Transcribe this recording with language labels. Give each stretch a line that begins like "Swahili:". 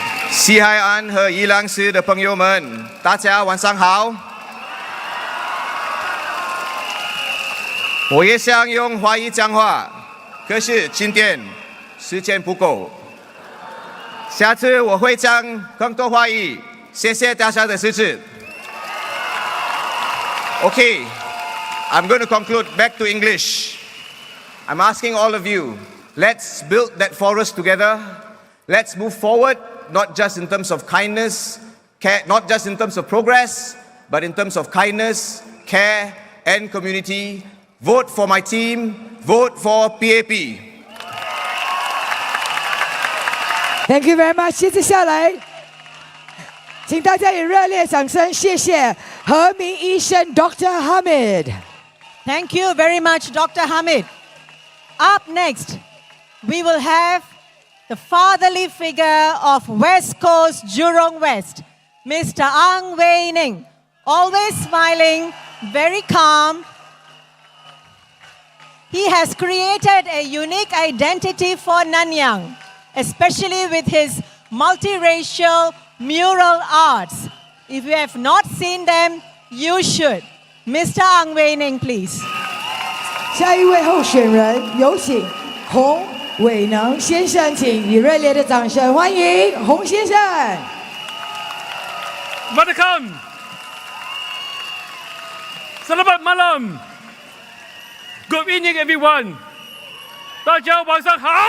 Chinese: 西海岸和宜朗市的朋友们，大家晚上好。我也想用华语讲话，可是今天时间不够。下次我会讲更多华语，谢谢大家的支持。
English: Okay, I'm going to conclude back to English. I'm asking all of you, let's build that forest together. Let's move forward, not just in terms of kindness, care, not just in terms of progress, but in terms of kindness, care, and community. Vote for my team. Vote for PAP. Thank you very much.
Chinese: 接着下来，请大家以热烈掌声，谢谢何明医生 Dr.
English: Hamid. Thank you very much, Dr. Hamid. Up next, we will have the fatherly figure of West Coast Jurong West, Mr. Ang Wei Ning, always smiling, very calm. He has created a unique identity for Nanyang, especially with his multiracial mural arts. If you have not seen them, you should. Mr. Ang Wei Ning, please.
Chinese: 下一位候选人，有请洪伟能先生，请以热烈的掌声欢迎洪先生。
English: Welcome.
Malay: Selamat malam.
English: Good evening, everyone.
Chinese: 大家晚上好。